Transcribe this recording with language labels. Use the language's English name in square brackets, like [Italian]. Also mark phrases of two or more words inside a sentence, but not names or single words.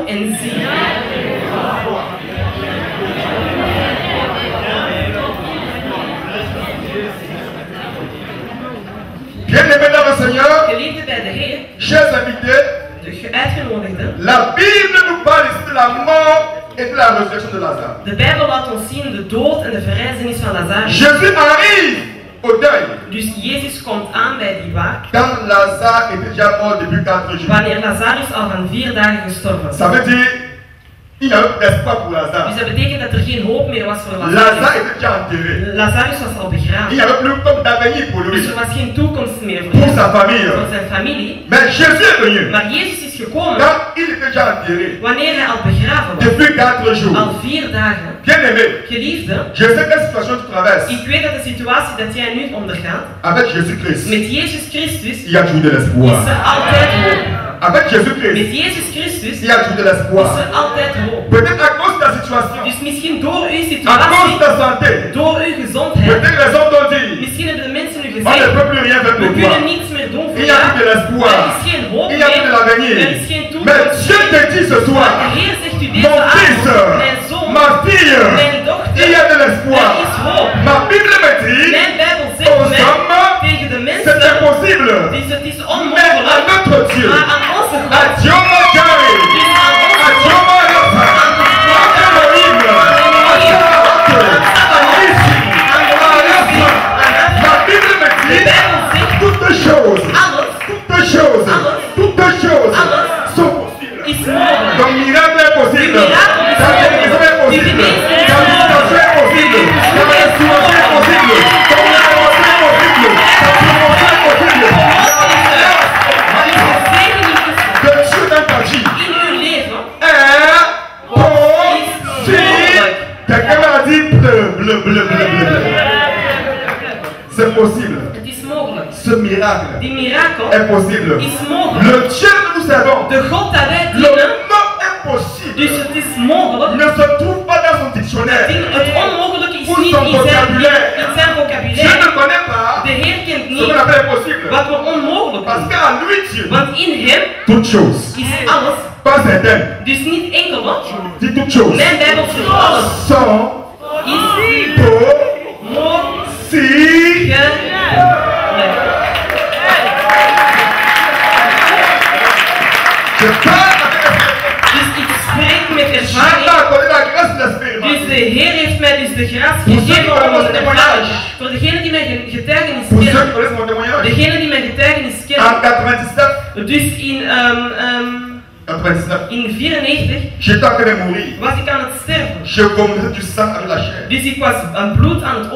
[French] Bien-aimés dans le Seigneur, chers invités, la Bible nous parle ici de la mort et de la résurrection de Lazare. [Dutch] De Bijbel laat ons zien de dood en de verrijzenis van Lazarus. [French] Jésus arrive au deuil. [Dutch] Dus Jezus komt aan bij die waak. [French] Quand Lazare était déjà mort depuis 4 jours. [Dutch] Wanneer Lazarus al van 4 dagen gestorven was. [French] Ça veut dire il n'y a plus d'espoir pour Lazare. [Dutch] Dus dat betekent dat er geen hoop meer was voor Lazarus. [French] Lazare était déjà enterré. [Dutch] Lazarus was al begraven. [French] Il n'y avait plus comme d'avenir pour lui. [Dutch] Dus er was geen toekomst meer voor [French] pour [Dutch] hem. [French] sa famille. [Dutch] Voor zijn familie. [French] Mais Jésus est venu. [Dutch] Maar Jezus is gekomen. [French] Quand il était déjà enterré. [Dutch] Wanneer hij al begraven was. [French] Depuis 4 jours. [Dutch] Al 4 dagen. [French] Bien-aimé. [Dutch] Geliefde. [French] Je sais quelle situation tu traverses. [Dutch] Ik weet dat de situatie dat jij nu ondergaat. [French] Avec Jésus-Christ. [Dutch] Met Jezus Christus. [French] Il y a toujours de l'espoir. [Dutch] Is er altijd hoop. [French] Avec Jésus-Christ. [Dutch] Met Jezus Christus. [French] Il y a toujours de l'espoir. [Dutch] Is er altijd hoop. [French] Peut-être à cause de la situation. [Dutch] Dus misschien door uw [French] À [Dutch] situatie. [French] cause de ta santé. [Dutch] Door uw gezondheid. [French] Peut-être les hommes t'ont dit. [Dutch] Misschien hebben de mensen u [French] On ne [Dutch] gezegd. [French] peut plus rien faire [Dutch] We [French] pour toi. [Dutch] kunnen niets meer doen voor [French] Il y a plus de [Dutch] jou. [French] l'espoir. [Dutch] Er is geen hoop [French] Il y a plus de [Dutch] meer. [French] l'avenir. [Dutch] Er is geen [French] Mais [Dutch] toekomst. [French] Dieu te dit ce soir, [Dutch] Maar de Heer zegt u [French] mon [Dutch] deze [French] fils, [Dutch] avond. Mijn zoon. [French] ma fille, [Dutch] Mijn dochter. [French] il y a de l'espoir. [Dutch] Er is hoop. [French] Ma Bible me dit, [Dutch] Mijn Bijbel zegt [French] aux [Dutch] mij [French] hommes, [Dutch] tegen de [French] c'est [Dutch] mensen. [French] impossible. [Dutch] Dus het is [French] Mais à [Dutch] onmogelijk. [French] notre Dieu, [Dutch] Maar aan onze [French] à [Dutch] God. [French] Dieu mon Dieu, [Dutch] Dus aan [French] à [Dutch] onze [French] Dieu [Dutch] God. [French] mon Rafa, à Elohim, à la Bible me dit, toutes choses sont possibles. [Dutch] Is mogelijk. [French] Ton miracle est possible. Ta guérison est possible. Ta visitation est possible. Ta restauration est possible. Ton élévation est possible. Ta promotion est possible. Que Dieu dans ta vie [Dutch] In uw leven [French] est possible. Quelqu'un m'a dit bleu. C'est possible. [Dutch] Het is mogelijk. [French] Ce miracle [Dutch] Die mirakel [French] est possible. [Dutch] is mogelijk. [French] Le Dieu que nous servons, [Dutch] De God dat wij [French] le [Dutch] dienen. [French] mot impossible [Dutch] Dus het is mogelijk. [French] ne se trouve pas dans son dictionnaire. [Dutch] Het onmogelijke is [French] Pour [Dutch] niet [French] son [Dutch] in zijn [French] vocabulaire. [Dutch] vocabulaire. [French] Je ne connais pas [Dutch] De Heer kent [French] ce qu'on [Dutch] niet [French] appelle impossible. [Dutch] wat we onmogelijk [French] Parce [Dutch] doen. [French] qu'à lui, Dieu, [Dutch] Want in hem [French] toute chose, [Dutch] is alles. [French] pas certaines, [Dutch] Dus niet enkel wat. [French] dit toute chose, [Dutch] Mijn Bijbel zegt alles. [French] sont [Dutch] Is [French] possibles. Je parle [Dutch] Dus ik spreek met [French] avec [Dutch] ervaring. [French] accordé la grâce de [Dutch] Dus [French] l'expérience. [Dutch] de Heer heeft mij dus de gratie [French] Pour ceux qui [Dutch] gegeven [French] connaissent [Dutch] om [French] mon [Dutch] het te [French] témoignage, [Dutch] ervaren. Voor degenen die mijn getuigenis [French] pour ceux qui [Dutch] kennen. [French] connaissent mon témoignage, [Dutch] Degenen die mijn getuigenis [French] en [Dutch] kennen. [French] 97, [Dutch] Dus in [French] 94, [Dutch] in 94 [French] j'étais en train de mourir. [Dutch] was ik aan het sterven. [French] Je vomissais du sang avec la chair. [Dutch] Dus ik was een bloed aan het